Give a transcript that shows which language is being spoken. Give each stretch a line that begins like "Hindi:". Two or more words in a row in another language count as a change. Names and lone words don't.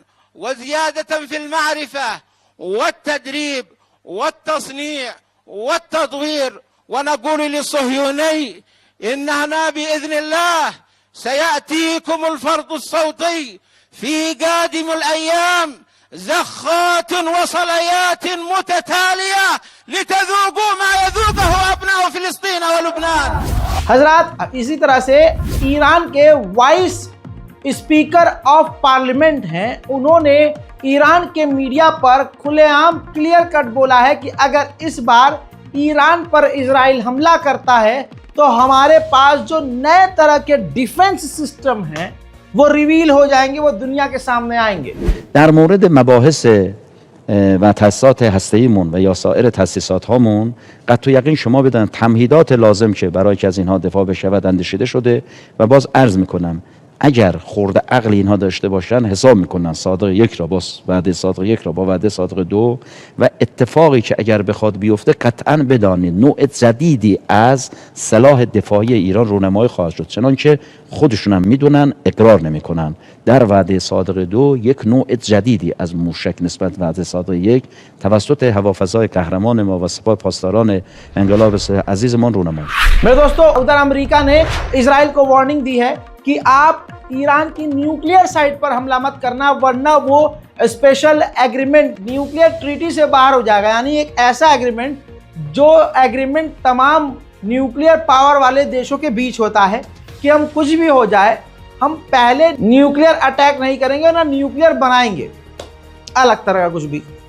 Arabic: وزيادة في المعرفة والتدريب والتصنيع والتطوير، ونقول للصهيوني إننا بإذن الله سيأتيكم الفرض الصوتي في قادم الأيام زخات وصليات متتالية لتذوقوا ما يذوقه أبناء فلسطين ولبنان।
Hindi: हजरात, इसी तरह से ईरान के
English: vice speaker of parliament
Hindi: हैं, उन्होंने ईरान के मीडिया पर खुलेआम
English: clear cut
Hindi: बोला है कि अगर इस बार ईरान पर इजराइल हमला करता है तो हमारे पास जो नए तरह के
English: defense system
Hindi: हैं वो रिवील हो जाएंगे, वो दुनिया के सामने आएंगे।
Persian: در مورد مباحث و تاسیسات هسته‌ایمون و یا سایر تاسیسات هامون قطع یقین شما بدن تمهیدات لازم که برای که از اینها دفاع بشه و اندیشیده شده و باز عرض میکنم اگر خورده عقل اینها داشته باشن حساب میکنن صادق یک را با وعده صادق یک را با وعده صادق دو و اتفاقی که اگر بخواد بیفته قطعا بدانید نوع جدیدی از سلاح دفاعی ایران رونمایی خواهد شد، چنانچه خودشون هم میدونن اقرار نمیکنن. در وعده صادق دو یک نوع جدیدی از موشک نسبت وعده صادق یک توسط هوافضای قهرمان ما و سپاه پاسداران انقلاب عزیزمان رونمایی.
Hindi: मेरे दोस्तों, उधर अमेरिका ने इजराइल को वार्निंग दी है कि आप ईरान की
English: nuclear site
Hindi: पर हमला मत करना, वरना वो
English: special agreement nuclear treaty
Hindi: से बाहर हो जाएगा। यानी एक ऐसा एग्रीमेंट जो एग्रीमेंट तमाम
English: nuclear power
Hindi: वाले देशों के बीच होता है कि हम कुछ भी हो जाए हम पहले
English: nuclear attack
Hindi: नहीं करेंगे ना न्यूक्लियर बनाएंगे, अलग तरह का कुछ भी।